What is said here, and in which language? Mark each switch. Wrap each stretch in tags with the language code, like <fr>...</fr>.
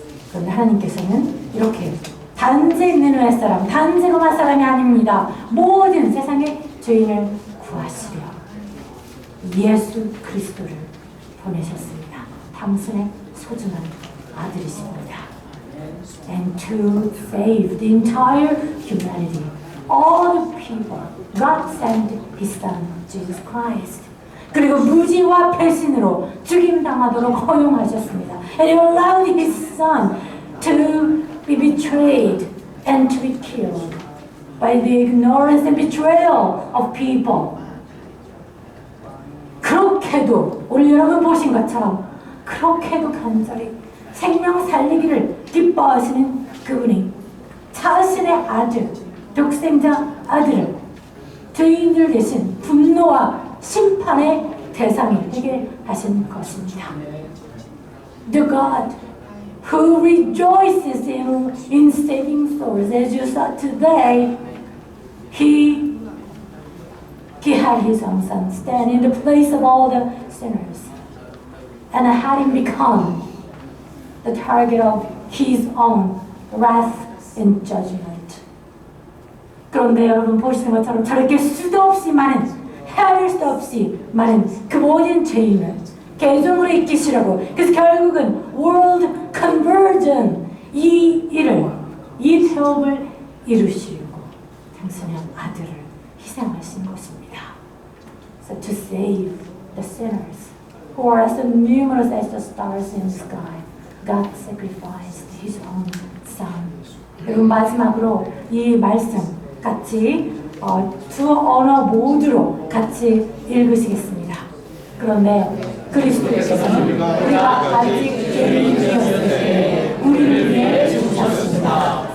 <ko>그런데 하나님께서는 이렇게 단지 니느웨 사람, 단지 로마 사람이 아닙니다. 모든 세상의 죄인을 구하시려 예수 그리스도를 보내셨습니다. 당신의 소중한 아들이십니다.</ko> <en>And to save the entire humanity, all the people, God sent His Son, Jesus Christ.</en> <ko>그리고 무지와 배신으로 죽임당하도록 허용하셨습니다.</ko> <en>And He allowed His Son to be betrayed and to be killed by the ignorance and betrayal of people.</en> <ko>그렇게도 오늘 여러분 보신 것처럼 그렇게도 간절히 생명 살리기를 기뻐하시는 그분이 자신의 아들, 독생자 아들을 죄인들 대신 분노와 심판의 대상이 되게 하신 것입니다.</ko> <en>The God who rejoices in saving souls, as you saw today, He had His own Son stand in the place of all the sinners and had Him become the target of His own wrath and judgment.</en> <ko>그런데 여러분 보시는 것처럼 저렇게 수도 없이 많은, 헤아릴 수 없이 많은 그 모든 죄인을 개종으로 이끄시라고, 그래서 결국은 world conversion, 이 태업을 이루시려고 당신의 아들을 희생하신 것입니다.</ko> <en>so to save the sinners who are as numerous as the stars in the sky. God sacrificed His own Son.</en> <ko>그리고 마지막으로 이 말씀 같이 두 언어 모두로 같이 읽으시겠습니다. 그런데 그리스도께서는 우리가 아직 죄인이었을 때 우리를 위해 죽으셨습니다.</ko>